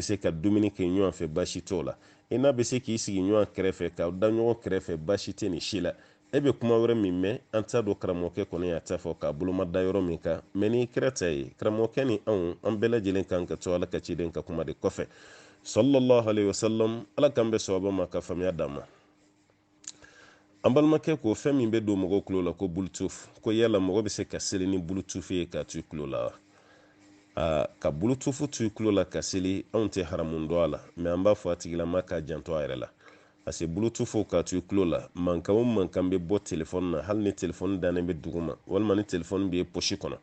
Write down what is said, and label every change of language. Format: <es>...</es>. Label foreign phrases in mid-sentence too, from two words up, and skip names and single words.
<bm>se ka dumuni kɛ ɲɔgɔn fɛ baasi t'o la i n'a bɛ se k'i sigi ɲɔgɔn kɛrɛfɛ k'aw da ɲɔgɔn kɛrɛfɛ baasi tɛ nin si la e bɛ kuma wɛrɛ min mɛn an t'a dɔn karamɔgɔkɛ kɔni y'a ta fɔ k'a boloma da yɔrɔ min kan mɛ ni kira ta ye karamɔgɔkɛ ni an bɛɛ lajɛlen kan ka to ala ka ciden ka kuma de kɔfɛ</bm> <ar>sallallahu alaihi wasallam</ar> <bm>ala kan bɛ sababa ma ka faamuya d'an ma an balimakɛ ko fɛn min bɛ don mɔgɔw tulo la ko bluetooth ko yala mɔgɔ bɛ se ka seli ni bluetooth ye k'a to i tulo la ka bluetooth to i tulo la ka seli anw tɛ haramu dɔn a la mɛ an b'a fɔ a tigilama k'a janto a yɛrɛ la</bm> <fr>parce que</fr> <bm>bluetooth k'a to i tulo la mankan o mankan bɛ bɔ telefɔni na hali ni telefɔni dannen bɛ duguma walima ni telefɔni bɛ posi kɔnɔ</bm>